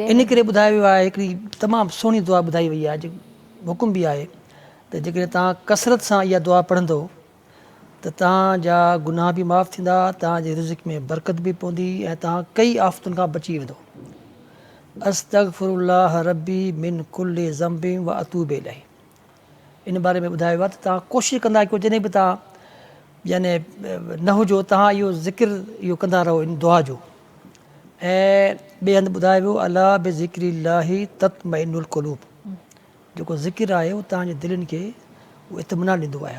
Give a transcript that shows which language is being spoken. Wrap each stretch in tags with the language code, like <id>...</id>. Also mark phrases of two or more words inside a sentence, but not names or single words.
<sd>इन करे ॿुधायो वियो आहे, हिकिड़ी तमामु सुहिणी दुआ ॿुधाई वई आहे, हुकुम बि आहे त जेकॾहिं तव्हां कसरत सां इहा दुआ पढ़ंदो त तव्हांजा गुनाह बि माफ़ु थींदा, तव्हांजे रिज़्क़ में बरकत बि पवंदी ऐं तव्हां कई आफ़तुनि खां बची वेंदो।</sd> <ar>أستغفر الله ربي من كل ذنب وأتوب إليه.</ar> <sd>इन बारे में ॿुधायो आहे त तव्हां कोशिशि कंदा कयो, जॾहिं बि तव्हां यानी न हुजो, तव्हां इहो ज़िक्र इहो कंदा रहो इन दुआ जो। ऐं ॿिए हंधि ॿुधायो वियो,</sd> <ar>ألا بذكر الله تطمئن القلوب.</ar> <sd>जेको ज़िक्र आहे उहो तव्हांजे दिलनि खे उहो इत्मिनान ॾींदो आहे।</sd>